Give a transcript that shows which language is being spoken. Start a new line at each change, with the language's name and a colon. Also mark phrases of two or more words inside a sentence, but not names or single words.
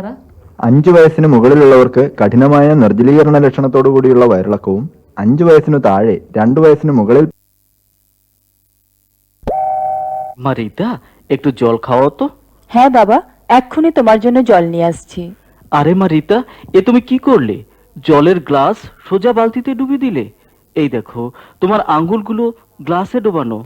Malayalam: 5 വയസ്സിന് മുകളിലുള്ളവർക്ക് കഠിനമായ നിർജ്ജലീകരണ ലക്ഷണത്തോടു കൂടിയുള്ള വയറിളക്കവും 5 വയസ്സിനു താഴെ 2 വയസ്സിന് മുകളിൽ।
Bangla: মারিতা, একটু জল খাও তো। হ্যাঁ বাবা, এক্ষুনি তোমার জন্য জল নিয়ে আসছি। আরে মারিতা, এ তুমি কি করলে? জলের গ্লাস সোজা বালতিতে ডুবিয়ে দিলে। এই দেখো, তোমার আঙ্গুলগুলো গ্লাসে ডোবানো।